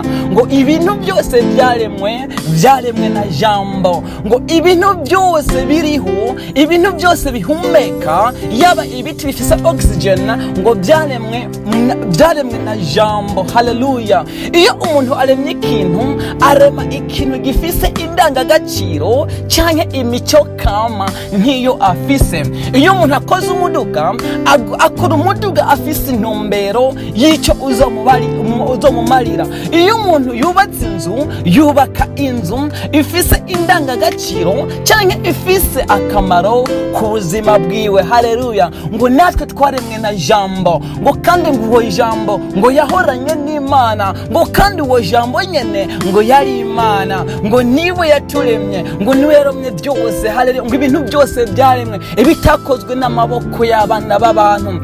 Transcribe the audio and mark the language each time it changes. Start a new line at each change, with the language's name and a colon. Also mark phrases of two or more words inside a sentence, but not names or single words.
Rundi: Ngo ibintu byose byaremwe na jambo. Ngo ibintu byose biriho, ibintu byose bihumeka, yaba ibiti bifise oxygen, ngo byaremwe na jambo. Haleluya. Iyo umuntu aremye ikintu, arema ikintu gifise indangagaciro canke imico kama nk'iyo afise. Iyo umuntu akoze umuduga, akora umuduga afise intumbero y'icyo uzomumarira. Iyo umuntu yubatse inzu, yubaka inzu ifise indangagaciro canke ifise akamaro ku buzima bwiwe. Haleluya. Ngo natwe twaremwe na jambo, ngo kandi ngo jambo ngo yahoranye n'Imana, ngo kandi uwo jambo nyene ngo yari Imana, ngo niwe yaturemye, ngo niwe yaremye byose. Haleluya. Ngo ibintu byose byaremwe ibitakozwe n'amaboko y'abana b'abantu.